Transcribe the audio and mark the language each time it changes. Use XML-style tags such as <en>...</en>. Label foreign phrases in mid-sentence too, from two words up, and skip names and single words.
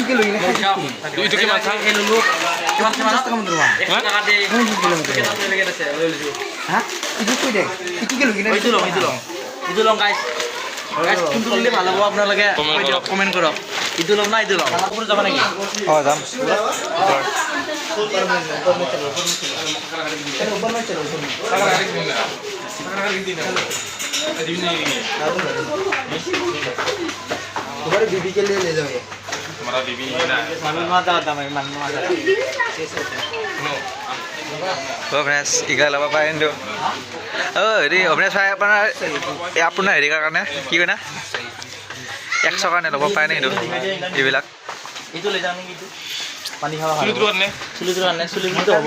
<as>কোনটো ল'লে ভাল হ'ব আপোনালোকে কমেণ্ট কৰক ইটো ল'ম না ইটো ল'ম কাপোৰ যাব নেকি অঁ যাম</as> <hi>तुम्हारे बीबी के लिए ले जाओ ये हमारा बीबी</hi> <as>অবিনাশ ইগা ল'ব পাৰে কিন্তু অঁ হেৰি অবিনাশ ভাই আপোনাৰ হেৰি কাৰণে কি কয় না 100 কাৰণে ল'ব পাৰে নে কিন্তু এইবিলাক এইটো লৈ যাওঁ নেকি পানী খাব চুলিটোৰ কাৰণে চুলিটো হ'ব</as>